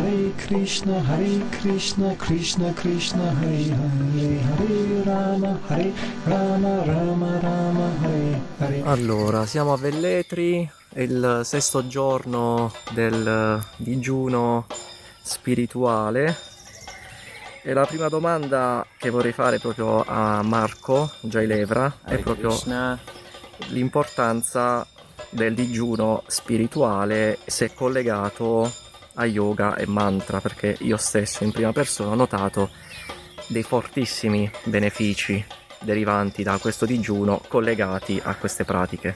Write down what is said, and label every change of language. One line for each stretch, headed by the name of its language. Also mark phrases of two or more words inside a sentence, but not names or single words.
Sanskrit: Hare Krishna, Krishna Krishna, Hare Hare, Hare Rama, Rama Rama, Hare Hare.
Italian: Allora, siamo a Velletri, è il sesto giorno del digiuno spirituale e la prima domanda che vorrei fare proprio a Marco Jailevra è Hare proprio Krishna. l'importanza del digiuno spirituale se è collegato a yoga e mantra, perché io stesso in prima persona ho notato dei fortissimi benefici derivanti da questo digiuno collegati a queste pratiche.